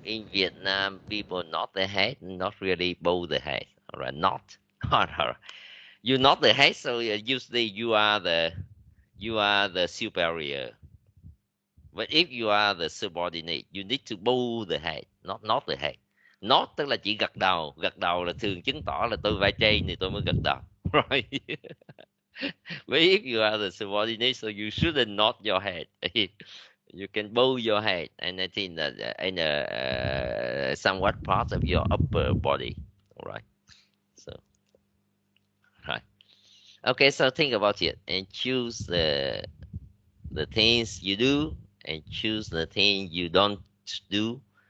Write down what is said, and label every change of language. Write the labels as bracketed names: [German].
[English] In Vietnam, people nod their head, not really bow their head. All right. Not. All right. You nod the head, so usually you are the superior. But if you are the subordinate, you need to bow the head, not nod the head. [Vietnamese] Nod tức là chỉ gật đầu là thường chứng tỏ là tôi vai trên thì tôi mới gật đầu. [English] Right? But if you are the subordinate, so you shouldn't nod your head. You can bow your head, and I think that in a somewhat part of your upper body. All right. So, right. Okay. So think about it and choose the things you do and choose the thing you don't do.